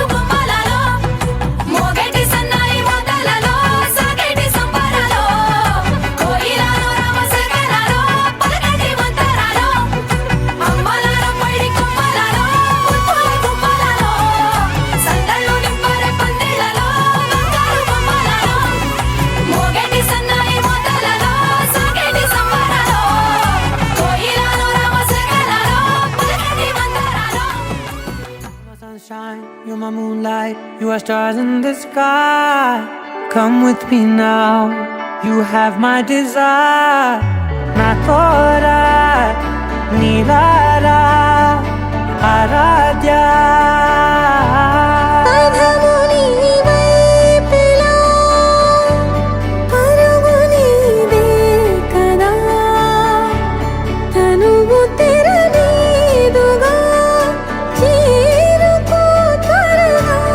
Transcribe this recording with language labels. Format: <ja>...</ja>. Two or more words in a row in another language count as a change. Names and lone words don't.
<te>గుమ్మలలో మోగేటి సన్నాయి మోతలలో సాగేటి సంబరాలో కోయిలలో రామశేఖరాలో పలకటి మంతరాలో అమ్మలాలో పడి కొమ్మలలో ముద్దుల గుమ్మలలో సందళ్ళు నింపరే పందిళ్ళలో బంగారు గుమ్మలలో మోగేటి సన్నాయి మోతలలో సాగేటి సంబరాలో కోయిలలో రామశేఖరాలో పలకటి మంతరాలో</te> <en>Sunshine, you're my moonlight, you are stars in the sky. Come with me now, you have my desire. Na tora, nilara, aradya.</en> <te>పదముని వైపులా పరుగు నీదే కదా తనువు తెరనీదుగా చేరుకో త్వరగా</te>